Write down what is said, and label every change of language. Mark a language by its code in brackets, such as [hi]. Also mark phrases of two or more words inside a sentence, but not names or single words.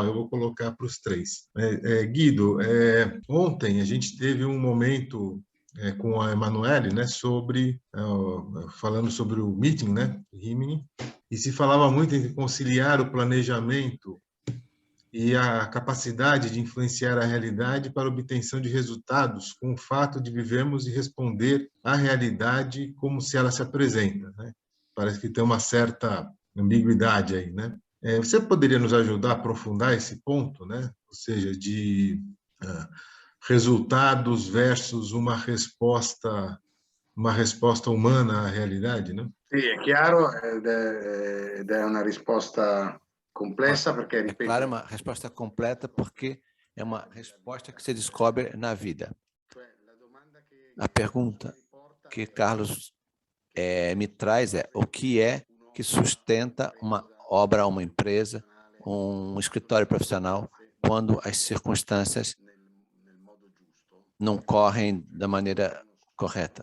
[pt] Eu vou colocar para os três. Guido, ontem a gente teve um momento com a Emanuele, né, falando sobre o meeting, né, Rimini, e se falava muito em conciliar o planejamento e a capacidade de influenciar a realidade para a obtenção de resultados com o fato de vivermos e responder à realidade como se ela se apresenta, né? Parece que tem uma certa ambiguidade aí, né? Você poderia nos ajudar a aprofundar esse ponto, né? Ou seja, de resultados versus uma resposta humana à realidade, né? [it] Sì, è chiaro ed è una risposta complessa perché, [pt] É [it] ripeto, [pt] claro, é uma resposta completa porque é uma resposta que se descobre na vida. A pergunta que Carlos me traz é o que é que sustenta uma obra, uma empresa, um escritório profissional, quando as circunstâncias não correm da maneira correta.